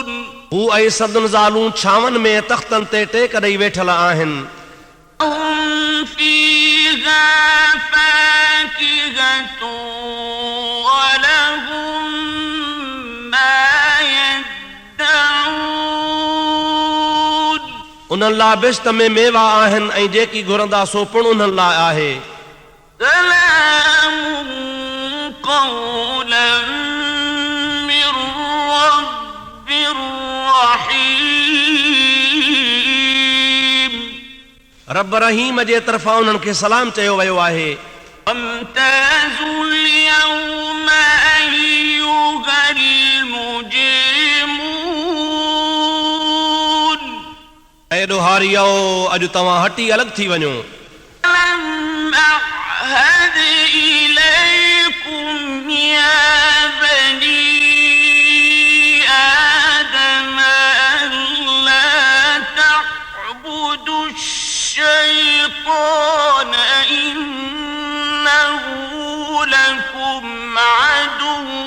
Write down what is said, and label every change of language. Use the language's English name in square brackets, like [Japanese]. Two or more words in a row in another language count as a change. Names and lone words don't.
[Sindhi] हू ऐं सदन ज़ालूं छांवनि में तख़्तनि ते टेक ॾेई वेठल आहिनि [Arabic] هم فيها فاكهة ولهم ما يدعون [Sindhi] उन्हनि लाइ बिश्त में मेवा आहिनि ऐं जेकी घुरंदा सो पिणु उन्हनि लाइ आहे [Arabic] سلام قولا من رب رحيم [Sindhi] रब रहीम जे तरफ़ां उन्हनि खे सलाम चयो वियो आहे [Arabic] وامتازوا اليوم أيها المجرمون [Sindhi] ऐं ॾोहारियो अॼु तव्हां हटी अलॻि थी वञो [Arabic] ألم أعهد إليكم يا بني آدم ألا تعبدوا الشيطان إنه لكم عدو